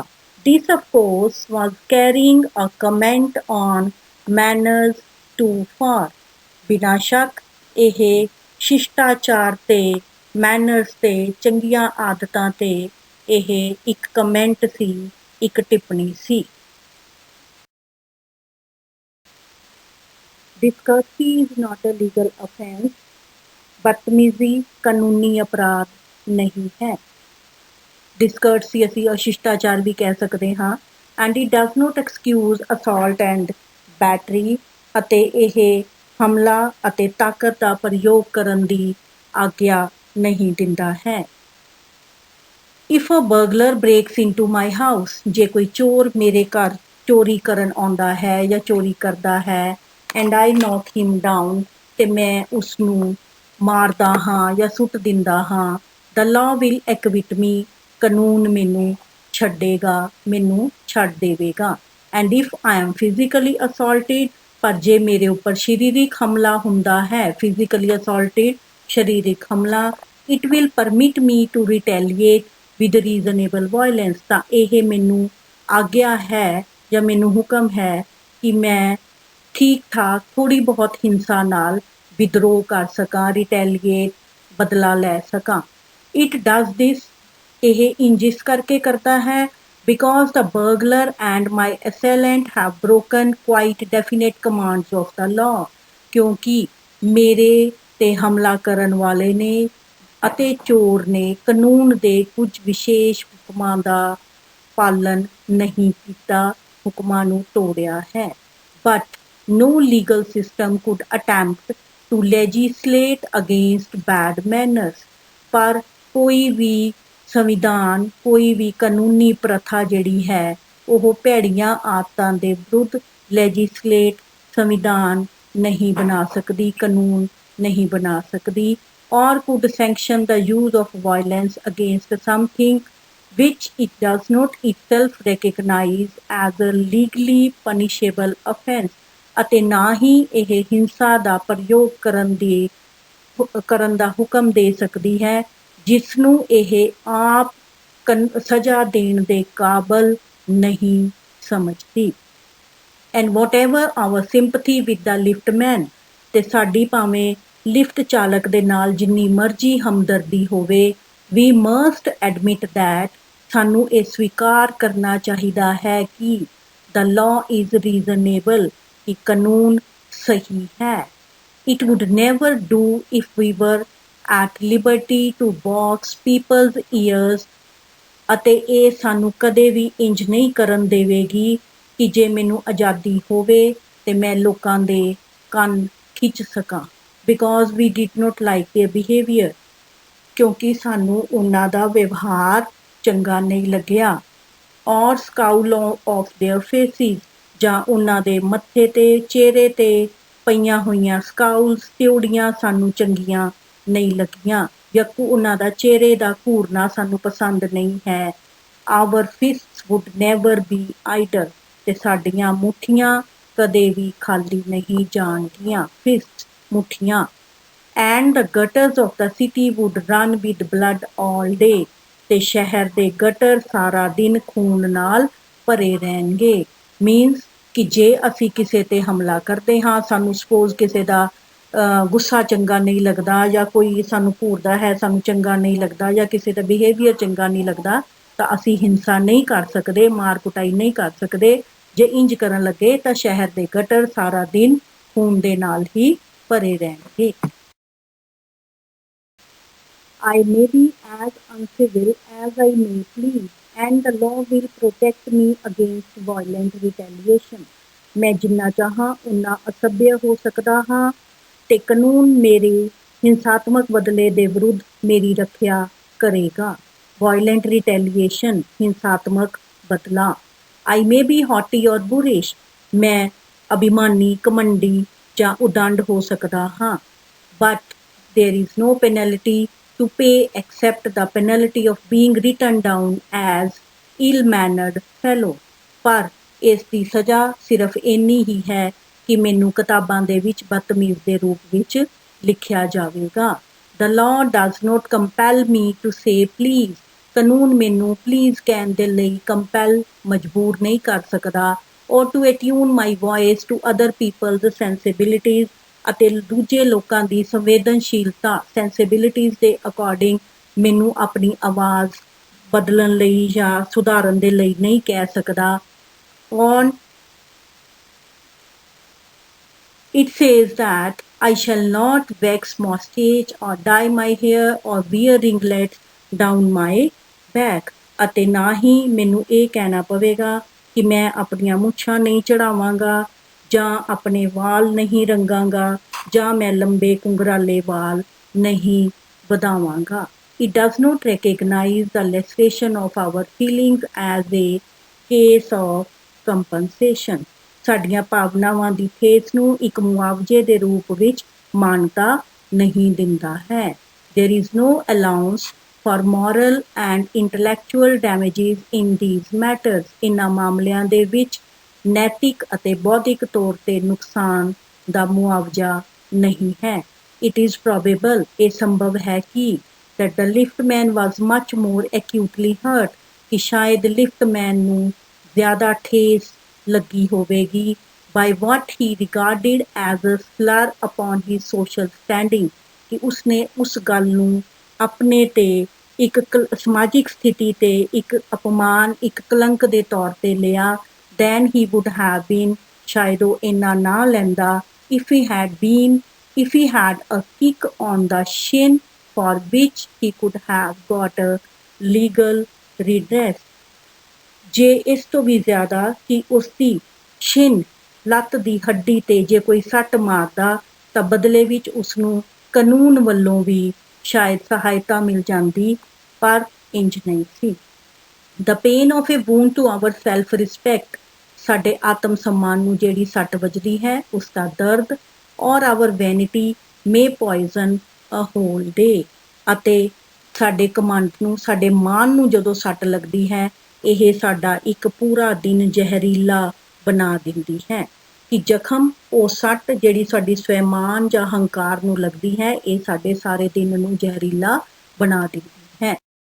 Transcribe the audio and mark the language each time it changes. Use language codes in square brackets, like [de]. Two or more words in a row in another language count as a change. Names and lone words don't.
[en] This of course was carrying a comment on manners too far. [pa] ਬਿਨਾਂ ਸ਼ੱਕ ਇਹ ਸ਼ਿਸ਼ਟਾਚਾਰ ਤੇ ਮੈਨਰਸ ਤੇ ਚੰਗੀਆਂ ਆਦਤਾਂ ਤੇ ਇਹ ਇੱਕ ਕਮੈਂਟ ਸੀ, ਇੱਕ ਟਿੱਪਣੀ ਸੀ। [en] Discourtesy is not a legal offense. [pa] ਬਦਤਮੀਜ਼ੀ ਕਾਨੂੰਨੀ ਅਪਰਾਧ ਨਹੀਂ ਹੈ। Discourtesy ਅਸੀਂ ਅਸ਼ਿਸ਼ਟਾਚਾਰ ਵੀ ਕਹਿ ਸਕਦੇ ਹਾਂ। [en] And it does not excuse assault and ਬੈਟਰੀ [pa] ਅਤੇ ਇਹ ਹਮਲਾ ਅਤੇ ਤਾਕਤ ਦਾ ਪ੍ਰਯੋਗ ਕਰਨ ਦੀ ਆਗਿਆ ਨਹੀਂ ਦਿੰਦਾ ਹੈ। [en] If a burglar breaks into my house, [pa] ਜੇ ਕੋਈ ਚੋਰ ਮੇਰੇ ਘਰ ਚੋਰੀ ਕਰਨ ਆਉਂਦਾ ਹੈ ਜਾਂ ਚੋਰੀ ਕਰਦਾ ਹੈ [en] and I knock him down [pa] ਤੇ ਮੈਂ ਉਸਨੂੰ ਮਾਰਦਾ ਹਾਂ ਜਾਂ ਸੁੱਟ ਦਿੰਦਾ ਹਾਂ, [en] the law will acquit me, [pa] ਕਾਨੂੰਨ ਮੈਨੂੰ ਛੱਡੇਗਾ, ਮੈਨੂੰ ਛੱਡ ਦੇਵੇਗਾ। [en] and if I am physically assaulted, [pa] ਪਰ ਜੇ ਮੇਰੇ ਉੱਪਰ ਸਰੀਰਿਕ ਹਮਲਾ ਹੁੰਦਾ ਹੈ, [en] physically assaulted [pa] ਸਰੀਰਿਕ ਹਮਲਾ, [en] it will permit me to retaliate with reasonable violence, [pa] ਤਾਂ ਇਹ ਮੈਨੂੰ ਆਗਿਆ ਹੈ ਜਾਂ ਮੈਨੂੰ ਹੁਕਮ ਹੈ ਕਿ ਮੈਂ ਠੀਕ ਠਾਕ ਥੋੜ੍ਹੀ ਬਹੁਤ ਹਿੰਸਾ ਨਾਲ ਵਿਦਰੋਹ ਕਰ ਸਕਾਂ, ਰਿਟੈਲੀਏਟ ਬਦਲਾ ਲੈ ਸਕਾਂ। [en] It does this, [pa] ਇਹ ਇੰਜ ਇਸ ਕਰਕੇ ਕਰਦਾ ਹੈ [en] because the burglar and my assailant have broken quite definite commands of the law, [pa] ਕਿਉਂਕਿ ਮੇਰੇ ਤੇ ਹਮਲਾ ਕਰਨ ਵਾਲੇ ਨੇ ਅਤੇ ਚੋਰ ਨੇ ਕਾਨੂੰਨ ਦੇ ਕੁਝ ਵਿਸ਼ੇਸ਼ ਹੁਕਮਾਂ ਦਾ ਪਾਲਣ ਨਹੀਂ ਕੀਤਾ, ਹੁਕਮਾਂ ਨੂੰ ਤੋੜਿਆ ਹੈ। [en] But no legal system could attempt to legislate against bad manners, [pa] ਪਰ ਕੋਈ ਵੀ ਸੰਵਿਧਾਨ, ਕੋਈ ਵੀ ਕਾਨੂੰਨੀ ਪ੍ਰਥਾ ਜਿਹੜੀ ਹੈ ਉਹ ਭੈੜੀਆਂ ਆਦਤਾਂ ਦੇ ਵਿਰੁੱਧ ਲੈਜਿਸਲੇਟ ਸੰਵਿਧਾਨ ਨਹੀਂ ਬਣਾ ਸਕਦੀ, ਕਾਨੂੰਨ ਨਹੀਂ ਬਣਾ ਸਕਦੀ। [en] or could sanction the use of violence against something which it does not itself recognize as a legally punishable offence, [pa] ਅਤੇ ਨਾ ਹੀ ਇਹ ਹਿੰਸਾ ਦਾ ਪ੍ਰਯੋਗ ਕਰਨ ਦਾ ਹੁਕਮ ਦੇ ਸਕਦੀ ਹੈ ਜਿਸ ਨੂੰ ਇਹ ਆਪ ਸਜ਼ਾ ਦੇਣ ਦੇ ਕਾਬਲ ਨਹੀਂ ਸਮਝਦੀ। [en] and whatever our sympathy with the liftman, [pa] ਤੇ ਸਾਡੀ ਭਾਵੇਂ ਲਿਫਟ ਚਾਲਕ ਦੇ ਨਾਲ ਜਿੰਨੀ ਮਰਜ਼ੀ ਹਮਦਰਦੀ ਹੋਵੇ, [en] we must admit that, [pa] ਸਾਨੂੰ ਇਹ ਸਵੀਕਾਰ ਕਰਨਾ ਚਾਹੀਦਾ ਹੈ ਕਿ [en] the law is reasonable, [pa] ਕਿ ਕਾਨੂੰਨ ਸਹੀ ਹੈ। [en] it would never do if we were at liberty to box people's ears, [pa] ਅਤੇ ਇਹ ਸਾਨੂੰ ਕਦੇ ਵੀ ਇੰਜ ਨਹੀਂ ਕਰਨ ਦੇਵੇਗੀ ਕਿ ਜੇ ਮੈਨੂੰ ਆਜ਼ਾਦੀ ਹੋਵੇ ਤੇ ਮੈਂ ਲੋਕਾਂ ਦੇ ਕੰਨ ਖਿੱਚ ਸਕਾਂ, [en] because we did not like their behavior, [pa] ਕਿਉਂਕਿ ਸਾਨੂੰ ਉਹਨਾਂ ਦਾ ਵਿਵਹਾਰ ਚੰਗਾ ਨਹੀਂ ਲੱਗਿਆ। [en] or scowl of their faces, [pa] ਜਾਂ ਉਹਨਾਂ ਦੇ ਮੱਥੇ ਤੇ ਚਿਹਰੇ ਤੇ ਪਈਆਂ ਹੋਈਆਂ ਸਕਾਊਲਸ, ਤਿਉੜੀਆਂ ਸਾਨੂੰ ਚੰਗੀਆਂ ਨਹੀਂ ਲੱਗੀਆਂ, ਜਾਂ ਉਹਨਾਂ ਦਾ ਚਿਹਰੇ ਦਾ ਘੂਰਨਾ ਸਾਨੂੰ ਪਸੰਦ ਨਹੀਂ ਹੈ। [en] our fists would never be idle, [pa] ਤੇ ਸਾਡੀਆਂ ਮੁੱਠੀਆਂ ਕਦੇ ਵੀ ਖਾਲੀ ਨਹੀਂ ਜਾਣਗੀਆਂ, ਫਿਸਟ ਮੁੱਠੀਆਂ। [en] and the gutters of the city would run with blood all day, [pa] ਤੇ ਸ਼ਹਿਰ ਦੇ ਗਟਰ ਸਾਰਾ ਦਿਨ ਖੂਨ ਨਾਲ ਭਰੇ ਰਹਿਣਗੇ। ਮੀਨਸ ਕਿ ਜੇ ਅਸੀਂ ਕਿਸੇ ਤੇ ਹਮਲਾ ਕਰਦੇ ਹਾਂ, ਸਾਨੂੰ ਸਪੋਜ਼ ਕਿਸੇ ਦਾ ਗੁੱਸਾ ਚੰਗਾ ਨਹੀਂ ਲੱਗਦਾ ਜਾਂ ਕੋਈ ਸਾਨੂੰ ਘੂਰਦਾ ਹੈ, ਸਾਨੂੰ ਚੰਗਾ ਨਹੀਂ ਲੱਗਦਾ ਜਾਂ ਕਿਸੇ ਦਾ ਬਿਹੇਵੀਅਰ ਚੰਗਾ ਨਹੀਂ ਲੱਗਦਾ, ਤਾਂ ਅਸੀਂ ਹਿੰਸਾ ਨਹੀਂ ਕਰ ਸਕਦੇ, ਮਾਰ ਕੁਟਾਈ ਨਹੀਂ ਕਰ ਸਕਦੇ। ਜੇ ਇੰਜ ਕਰਨ ਲੱਗੇ ਤਾਂ ਸ਼ਹਿਰ ਦੇ ਗਟਰ ਸਾਰਾ ਦਿਨ ਖੂਨ ਦੇ ਨਾਲ ਹੀ ਭਰੇ ਰਹਿਣਗੇ। [en] I may be as uncivil as I may please, and the law will protect me against violent retaliation. [pa] ਮੈਂ ਜਿੰਨਾ ਚਾਹਾਂ ਉਨਾ ਅਸਭ्य ਹੋ ਸਕਦਾ ਹਾਂ ਤੇ ਕਾਨੂੰਨ ਮੇਰੇ ਹਿੰਸਾਤਮਕ ਬਦਲੇ ਦੇ ਵਿਰੁੱਧ ਮੇਰੀ ਰੱਖਿਆ ਕਰੇਗਾ। [en] violent retaliation, [pa] ਹਿੰਸਾਤਮਕ ਬਦਲਾ। [en] I may be haughty or boorish, [pa] ਮੈਂ ਅਭਿਮਾਨੀ, ਘਮੰਡੀ ਜਾਂ ਉਦੰਡ ਹੋ ਸਕਦਾ ਹਾਂ। [en] but there is no penalty to pay except the penalty of being written down as ill-mannered fellow, [pa] ਪਰ ਇਸ ਦੀ ਸਜ਼ਾ ਸਿਰਫ ਇੰਨੀ ਹੀ ਹੈ ਕਿ ਮੈਨੂੰ ਕਿਤਾਬਾਂ ਦੇ ਵਿੱਚ ਬਦਤਮੀਜ਼ ਦੇ ਰੂਪ ਵਿੱਚ ਲਿਖਿਆ ਜਾਵੇਗਾ। [en] the law does not compel me to say please, [pa] ਕਾਨੂੰਨ ਮੈਨੂੰ ਪਲੀਜ਼ ਕਹਿਣ ਦੇ ਲਈ ਕੰਪੈਲ ਮਜਬੂਰ ਨਹੀਂ ਕਰ ਸਕਦਾ। [en] or to attune my voice to other people's sensibilities, [pa] ਅਤੇ ਦੂਜੇ ਲੋਕਾਂ ਦੀ ਸੰਵੇਦਨਸ਼ੀਲਤਾ ਸੈਂਸਿਬਿਲਿਟੀਜ਼ ਦੇ ਅਕੋਰਡਿੰਗ ਮੈਨੂੰ ਆਪਣੀ ਆਵਾਜ਼ ਬਦਲਣ ਲਈ ਜਾਂ ਸੁਧਾਰਨ ਦੇ ਲਈ ਨਹੀਂ ਕਹਿ ਸਕਦਾ। [en] on it says that I shall not wax mustache or dye my hair or wear ringlets down my back, [pa] ਅਤੇ ਨਾ ਹੀ ਮੈਨੂੰ ਇਹ ਕਹਿਣਾ ਪਵੇਗਾ ਕਿ ਮੈਂ ਆਪਣੀਆਂ ਮੁੱਛਾਂ ਨਹੀਂ ਚੜਾਵਾਂਗਾ ਜਾਂ ਆਪਣੇ ਵਾਲ ਨਹੀਂ ਰੰਗਾਂਗਾ, ਜਾਂ ਮੈਂ ਲੰਬੇ ਕੁੰਗਰਾਲੇ ਵਾਲ ਨਹੀਂ ਵਧਾਵਾਂਗਾ। [en] It does not recognize the laceration of our feelings as a case of compensation. [pa] ਸਾਡੀਆਂ ਭਾਵਨਾਵਾਂ ਦੀ ਠੇਸ ਨੂੰ ਇੱਕ ਮੁਆਵਜ਼ੇ ਦੇ ਰੂਪ ਵਿੱਚ ਮਾਨਤਾ ਨਹੀਂ ਦਿੰਦਾ ਹੈ। [en] There is no allowance for moral and intellectual damages in these matters. [pa] ਇਨ੍ਹਾਂ ਮਾਮਲਿਆਂ ਦੇ ਵਿੱਚ ਨੈਤਿਕ ਅਤੇ ਬੌਧਿਕ ਤੌਰ ਤੇ ਨੁਕਸਾਨ ਦਾ ਮੁਆਵਜ਼ਾ ਨਹੀਂ ਹੈ। [en] It is probable, [pa] ਇਹ ਸੰਭਵ ਹੈ ਕਿ [en] that the liftman was much more acutely hurt, [pa] ਕਿ ਸ਼ਾਇਦ ਲਿਫਟਮੈਨ ਨੂੰ ਜ਼ਿਆਦਾ ਠੇਸ ਲੱਗੀ ਹੋਵੇਗੀ [en] by what he regarded as a slur upon his social standing, [pa] ਕਿ ਉਸਨੇ ਉਸ ਗੱਲ ਨੂੰ ਆਪਣੇ ਤੇ ਇੱਕ ਸਮਾਜਿਕ ਸਥਿਤੀ ਤੇ ਇੱਕ ਅਪਮਾਨ, ਇੱਕ ਕਲੰਕ ਦੇ ਤੌਰ ਤੇ ਲਿਆ [en] than he would have been, [pa] ਸ਼ਾਇਦ ਉਹ ਇੰਨਾ ਨਾ ਲੈਂਦਾ [en] if he had a kick on the shin for which he could have got a legal redress. [pa] ਜੇ ਇਸ ਤੋਂ ਵੀ ਜ਼ਿਆਦਾ ਕਿ ਉਸਦੀ ਸ਼ਿਨ, ਲੱਤ ਦੀ ਹੱਡੀ ਤੇ ਜੇ ਕੋਈ ਸੱਟ ਮਾਰਦਾ ਤਾਂ ਬਦਲੇ ਵਿੱਚ ਉਸਨੂੰ ਕਾਨੂੰਨ ਵੱਲੋਂ ਵੀ ਸ਼ਾਇਦ ਸਹਾਇਤਾ ਮਿਲ ਜਾਂਦੀ, ਪਰ ਇੰਜ ਨਹੀਂ ਸੀ। [en] The pain of a wound to our self-respect, [pa] ਸਾਡੇ ਆਤਮ ਸਨਮਾਨ ਨੂੰ ਜਿਹੜੀ ਸੱਟ ਵੱਜਦੀ ਹੈ ਉਸ ਦਾ ਦਰਦ, [en] or our vanity may poison a whole day, [pa] ਅਤੇ ਸਾਡੇ ਕਮੰਡ ਨੂੰ, ਸਾਡੇ ਮਾਨ ਨੂੰ ਜਦੋਂ ਸੱਟ ਲੱਗਦੀ ਹੈ ਇਹ ਸਾਡਾ ਇੱਕ ਪੂਰਾ ਦਿਨ ਜ਼ਹਿਰੀਲਾ ਬਣਾ ਦਿੰਦੀ ਹੈ। ਕਿ ਜ਼ਖਮ, ਉਹ ਸੱਟ ਜਿਹੜੀ ਸਾਡੀ ਸਵੈਮਾਨ ਜਾਂ ਹੰਕਾਰ ਨੂੰ ਲੱਗਦੀ ਹੈ, ਇਹ ਸਾਡੇ ਸਾਰੇ ਦਿਨ ਨੂੰ ਜ਼ਹਿਰੀਲਾ ਬਣਾ ਦਿੰਦੀ ਹੈ।